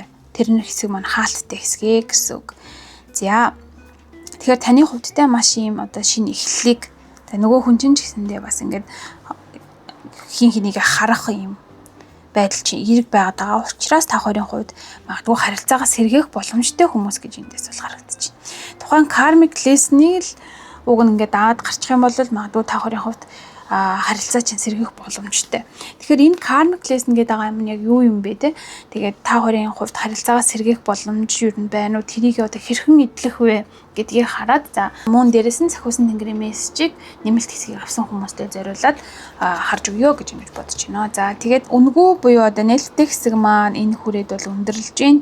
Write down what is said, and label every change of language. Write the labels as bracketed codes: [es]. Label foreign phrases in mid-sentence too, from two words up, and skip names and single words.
[mn] Тэр хэсэг маань хаалттай хэсгээ гэсэн үг. За тэгэхээр таны хувьд те маш юм одоо шинэ эхлэлийг нөгөө хүн чинь ч гэсэндээ бас ингээд хин хэнийг харах юм байдал чинь эерэг байгаад байгаа учраас та хоёрын хувьд магадгүй харилцаагаа сэргээх боломжтой хүмүүс гэж эндээс бол харагдаж байна. Тухайн [en] karmic lesson- [mn] ийг л уг нь ингээд аваад гарчих юм бол магадгүй та хоёрын хувьд харилцаа чинь сэргийх боломжтой. Тэгэхээр энэ [en] karmic lesson [mn] гэдэг байгаа юм нь яг юу юм бэ те? Тэгээд та хоёрын хувьд харилцаагаа сэргийх боломж юу юм байна уу? Тэрийг одоо хэрхэн эдлэх вэ гэдгийг хараад за мөн дээрээс нь Сахиусан тэнгэрийн мессежийг нэмэлт хэсгийг авсан хүмүүстээ зориулаад харж өгөө гэж ингэж бодож байна. За тэгээд үнгүү буюу одоо нээлттэй хэсэг маань энэ хүрээд бол өндөрлөж гин.